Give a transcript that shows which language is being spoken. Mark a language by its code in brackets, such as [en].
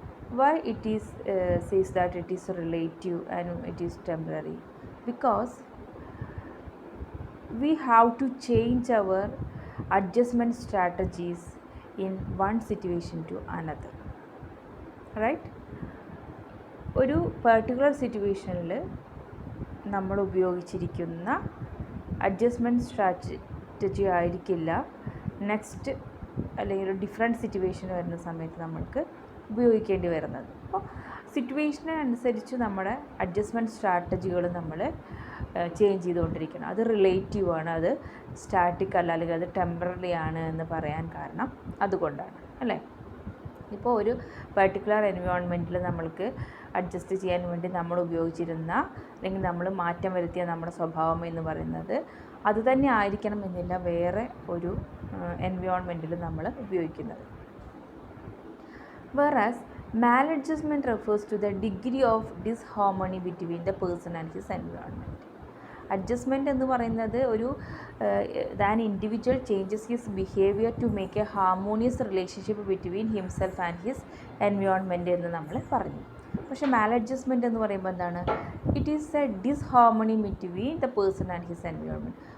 [en] Why it is says that it is relative and it is temporary? Because we have to change our adjustment strategies in one situation to another, right? [ml] ഒരു particular സിറ്റുവേഷനിൽ നമ്മൾ ഉപയോഗിച്ചിരിക്കുന്ന adjustment strategy ആയിരിക്കില്ല next അല്ലെങ്കിൽ ഒരു different situation വരുന്ന സമയത്ത് നമ്മൾക്ക് ഉപയോഗിക്കേണ്ടി വരുന്നത്. അപ്പോൾ സിറ്റുവേഷനനുസരിച്ച് നമ്മുടെ അഡ്ജസ്റ്റ്മെൻറ്റ് സ്ട്രാറ്റജികൾ നമ്മൾ ചേഞ്ച് ചെയ്തുകൊണ്ടിരിക്കണം. അത് റിലേറ്റീവ് ആണ്, അത് സ്റ്റാറ്റിക് അല്ല, അല്ലെങ്കിൽ അത് ടെമ്പററി ആണ് എന്ന് പറയാൻ കാരണം അതുകൊണ്ടാണ്, അല്ലേ? ഇപ്പോൾ ഒരു പെർട്ടിക്കുലർ എൻവയോൺമെൻറ്റിൽ നമ്മൾക്ക് അഡ്ജസ്റ്റ് ചെയ്യാൻ വേണ്ടി നമ്മൾ ഉപയോഗിച്ചിരുന്ന അല്ലെങ്കിൽ നമ്മൾ മാറ്റം വരുത്തിയ നമ്മുടെ സ്വഭാവം എന്ന് പറയുന്നത് അത് തന്നെ ആയിരിക്കണം എന്നില്ല വേറെ ഒരു എൻവയോൺമെൻറ്റിൽ നമ്മൾ ഉപയോഗിക്കുന്നത്. [en] Whereas maladjustment refers to the degree of disharmony between the person and his environment. Adjustment എന്ന് പറയുന്നത് ഒരു than individual changes his behaviour to make a harmonious relationship between himself and his environment [ml] എന്ന് നമ്മൾ പറഞ്ഞു. പക്ഷേ മാലഡ്ജസ്റ്റ്മെൻറ്റ് എന്ന് പറയുമ്പോൾ എന്താണ്? [en] It is a disharmony between the person and his environment.